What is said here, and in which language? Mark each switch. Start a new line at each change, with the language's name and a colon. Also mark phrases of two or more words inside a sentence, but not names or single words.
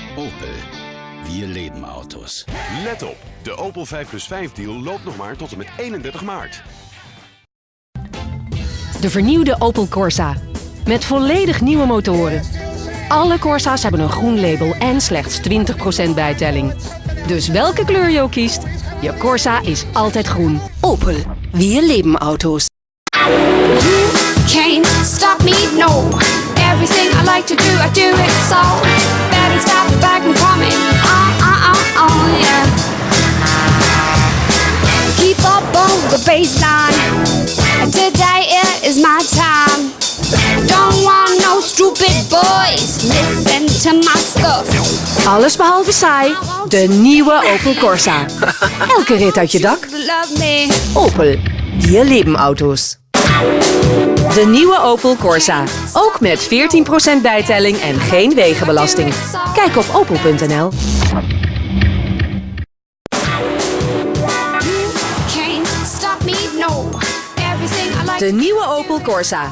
German: Opel. Wir leben Autos.
Dutch: Let op, de Opel 5+5 deal loopt nog maar tot en met 31 maart. De vernieuwde Opel Corsa. Met volledig nieuwe motoren. Alle Corsa's hebben een groen label en slechts 20% bijtelling. Dus welke kleur je ook kiest, je Corsa is altijd groen.
German: Opel. Wir leben Autos.
English: You can't stop me, no. Everything I like to do, I do it so. Better stop back and coming. Yeah. Keep up on the baseline. Today it is my time. Don't want no stupid boys. Listen to my stuff.
Dutch: Alles behalve saai. De nieuwe Opel Corsa. Elke rit uit je dak.
German: Opel. Wir leben Autos.
Dutch: De nieuwe Opel Corsa. Ook met 14% bijtelling en geen wegenbelasting. Kijk op opel.nl. De nieuwe Opel Corsa.